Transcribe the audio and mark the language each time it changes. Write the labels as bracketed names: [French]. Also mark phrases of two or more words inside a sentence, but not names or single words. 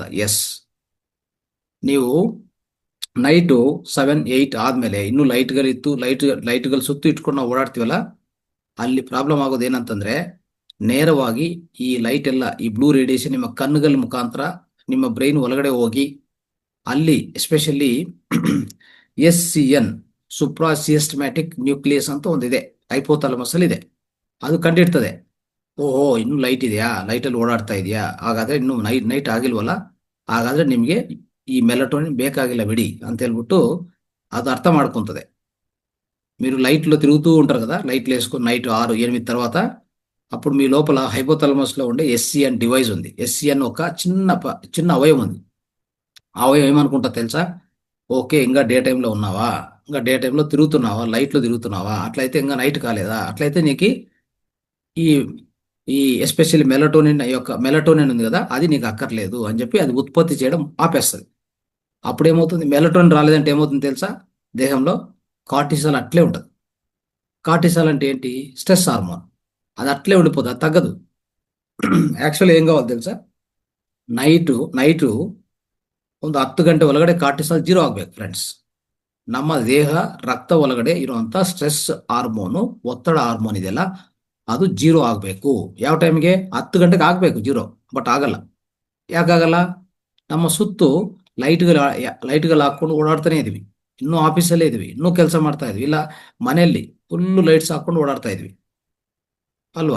[Kannada] ಎಸ್, ನೀವು ನೈಟು 7, 8 ಆದ್ಮೇಲೆ ಇನ್ನೂ ಲೈಟ್ಗಳು ಸುತ್ತು ಇಟ್ಕೊಂಡು ನಾವು ಓಡಾಡ್ತೀವಲ್ಲ, ಅಲ್ಲಿ ಪ್ರಾಬ್ಲಮ್ ಆಗೋದು ಏನಂತಂದ್ರೆ, ನೇರವಾಗಿ ಈ ಲೈಟ್ ಎಲ್ಲ, ಈ [English] blue radiation [Kannada] ನಿಮ್ಮ ಕಣ್ಣುಗಳ ಮುಖಾಂತರ ನಿಮ್ಮ ಬ್ರೈನ್ ಒಳಗಡೆ ಹೋಗಿ ಅಲ್ಲಿ ಎಸ್ಪೆಷಲಿ SCN [English] suprachiasmatic nucleus [Kannada] ಅಂತ ಒಂದಿದೆ, ಹೈಪೋಥಾಲಮಸ್ ಅಲ್ಲಿ ಇದೆ. ಅದು ಕಂಡಿಡ್ತದೆ, ಓಹೋ ಇನ್ನು ಲೈಟ್ ಇದೆಯಾ, ಲೈಟಲ್ಲಿ ಓಡಾಡ್ತಾ ಇದೆಯಾ, ಹಾಗಾದ್ರೆ ಇನ್ನು ನೈಟ್ ಆಗಿಲ್ವಲ್ಲ, ಹಾಗಾದ್ರೆ ನಿಮಗೆ ಈ ಮೆಲಟೋನಿನ್ ಬೇಕಾಗಿಲ್ಲ బిడి ಅಂತ ಹೇಳ್ಬಿಟ್ಟು ಅದಿ ಅರ್ಥಂ ಮಾಡ್ಕೊಂತದೆ. [Telugu] మీరు లైట్లో తిరుగుతూ ఉంటారు కదా, లైట్లు వేసుకొని నైట్ 6, 8 తర్వాత, అప్పుడు మీ లోపల హైపోథాలమస్ లో ఉండే SCN డివైస్ ఉంది. SCN ఒక చిన్న అవయవం ఉంది. ఆ అవయవం ఏమనుకుంటా తెలుసా, ఓకే ఇంకా డే టైంలో ఉన్నావా, ఇంకా డే టైంలో తిరుగుతున్నావా, లైట్లో తిరుగుతున్నావా, అట్లయితే ఇంకా నైట్ కాలేదా, అట్లయితే నీకు ఈ ఈ ఎస్పెషల్లీ మెలటోనిన్ ఉంది కదా, అది నీకు అక్కర్లేదు అని చెప్పి అది ఉత్పత్తి చేయడం ఆపేస్తుంది. అప్పుడేమవుతుంది, మెలటోనిన్ రాలేదంటే ఏమవుతుంది తెలుసా, దేహంలో కార్టిసాల్ అట్లే ఉంటుంది. కార్టిసాల్ అంటే ఏంటి, [English] stress hormone. [Telugu] అది అట్లే ఉండిపోతుంది, అది తగ్గదు. యాక్చువల్లీ ఏం కావాలి తెలుసా, [Kannada] ನೈಟು ಒಂದು 10 ಗಂಟೆ ಒಳಗಡೆ ಕಾರ್ಟಿಸಾಲ್ 0 ಆಗ್ಬೇಕು ಫ್ರೆಂಡ್ಸ್. ನಮ್ಮ ದೇಹ ರಕ್ತ ಒಳಗಡೆ ಇರುವಂತ [English] stress hormone, [Kannada] ಒತ್ತಡ ಹಾರ್ಮೋನ್ ಇದೆಯಲ್ಲ, ಅದು 0 ಆಗಬೇಕು. ಯಾವ ಟೈಮ್ಗೆ, 10 ಗಂಟೆಗೆ ಆಗಬೇಕು 0. ಬಟ್ ಆಗಲ್ಲ. ಯಾಕಾಗಲ್ಲ, ನಮ್ಮ ಸುತ್ತು ಲೈಟ್ಗಳು ಹಾಕೊಂಡು ಓಡಾಡ್ತಾನೆ ಇದೀವಿ, ಇನ್ನೂ ಆಫೀಸಲ್ಲೇ ಇದೀವಿ, ಇನ್ನೂ ಕೆಲಸ ಮಾಡ್ತಾ ಇದೀವಿ, ಇಲ್ಲ ಮನೆಯಲ್ಲಿ [English] full lights [Kannada] ಹಾಕೊಂಡು ಓಡಾಡ್ತಾ ಇದೀವಿ ಅಲ್ವಾ.